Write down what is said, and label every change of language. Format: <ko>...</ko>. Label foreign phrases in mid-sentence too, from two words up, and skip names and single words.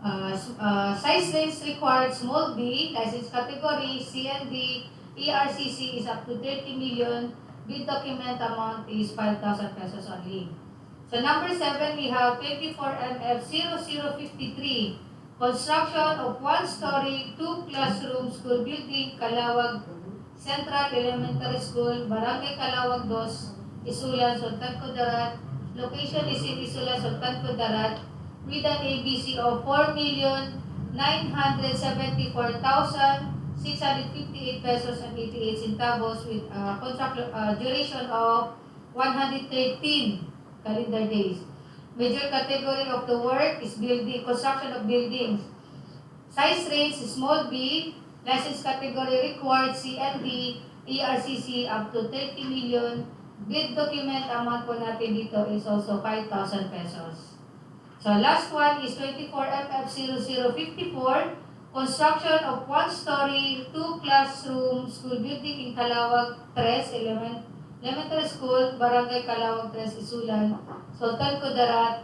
<en>Size range required small b, license category, CND, ERCC is up to 30 million, bid document amount is 5,000 pesos only. So number 7, we have 24 MF0053, construction of one-story, 2 classroom school building, Kalawag Central Elementary School, Barangay Kalawag 2, Isulan, Sultan Kudarat. Location is in Isulan, Sultan Kudarat, with an ABC of 4,974,658 pesos and 88 centavos with contract duration of 113 calendar days. Major category of the work is building, construction of buildings. Size range is small b, license category required CND, ERCC up to 30 million. Bid document amount</en> <tl>po natin dito</tl> <en>is also 5,000 pesos. So last one is 24 MF0054, construction of one-story, 2 classroom school building in Kalawag 3 Elementary School, Barangay Kalawag 3, Isulan, Sultan Kudarat.</en>